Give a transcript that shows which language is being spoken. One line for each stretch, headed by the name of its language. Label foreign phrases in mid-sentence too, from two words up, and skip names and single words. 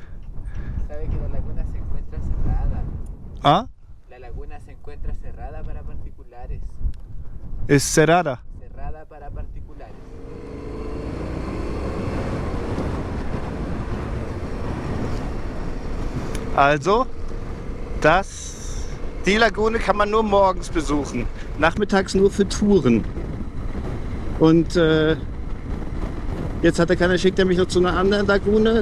Spanish: Sabe que la laguna se encuentra cerrada. ¿Ah? La laguna se encuentra cerrada para particulares. Es cerrada. Cerrada para particulares.
German: Also, die Lagune kann man nur morgens besuchen. Nachmittags nur für Touren. Und jetzt schickt er mich noch zu einer anderen Lagune.